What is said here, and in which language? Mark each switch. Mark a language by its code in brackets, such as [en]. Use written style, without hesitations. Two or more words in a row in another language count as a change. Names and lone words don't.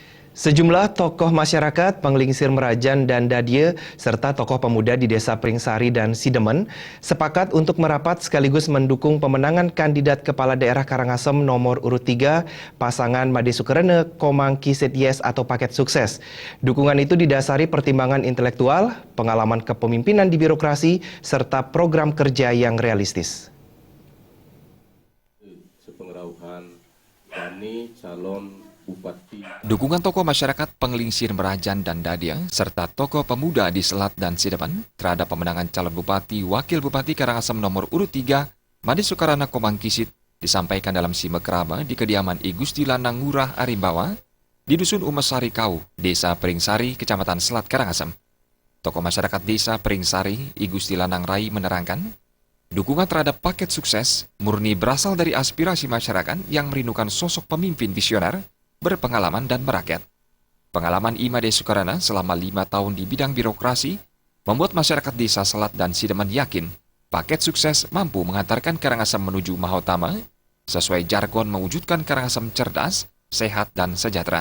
[id] Sejumlah tokoh masyarakat, penglingsir Merajan dan Dadia, serta tokoh pemuda di Desa Pringsari dan Sidemen sepakat untuk merapat sekaligus mendukung pemenangan kandidat Kepala Daerah Karangasem nomor urut 3, pasangan Made Sukarana Komang Kiset atau Paket Sukses. Dukungan itu didasari pertimbangan intelektual, pengalaman kepemimpinan di birokrasi, serta program kerja yang realistis. Sepengerauhan Dani calon Bupati. Dukungan tokoh masyarakat penglingsir Merajan dan Dadia serta tokoh pemuda di Selat dan Sidemen terhadap pemenangan calon Bupati Wakil Bupati Karangasem nomor urut 3 Made Sukarana Komang Kiset disampaikan dalam simekrama di kediaman I Gusti Lanang Ngurah Arimbawa di Dusun Umesari Kau, Desa Pringsari, Kecamatan Selat Karangasem. Tokoh masyarakat Desa Pringsari, I Gusti Lanang Rai menerangkan, dukungan terhadap paket sukses murni berasal dari aspirasi masyarakat yang merindukan sosok pemimpin visioner, berpengalaman dan merakyat. Pengalaman I Made Sukarana selama 5 tahun di bidang birokrasi membuat masyarakat Desa Selat dan Sidemen yakin paket sukses mampu mengantarkan Karangasem menuju Mahotama sesuai jargon mewujudkan Karangasem cerdas, sehat dan sejahtera.